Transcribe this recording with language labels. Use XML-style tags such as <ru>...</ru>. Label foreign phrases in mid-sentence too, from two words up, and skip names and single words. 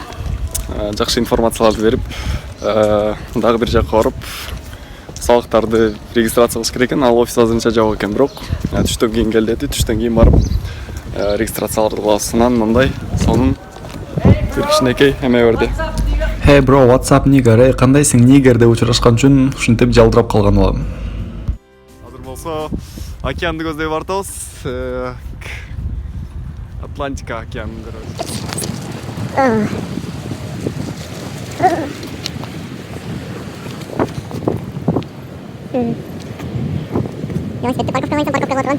<ky>Жакшы информацияларды берип, дагы бир жакка барып, салыктарды регистрация кылыш керек экен. Ал офис азырынча жабык экен, бирок түштөн кийин кел деди. Түштөн кийин барып регистрацияларды кылабыз. Анан мындай сонун бир кичинекей эме берди.</ky> <en>Hey bro, what's up nigger?</en> <ky>Кандайсың нигер деп учурашкан үчүн ушинтип жалдырап калган болом. Азыр болсо океанды көздөй бартабыз. Атлантика океанын көрөбүз. Велосипедти парковкага коюсаң, парковкага отурган.</ky>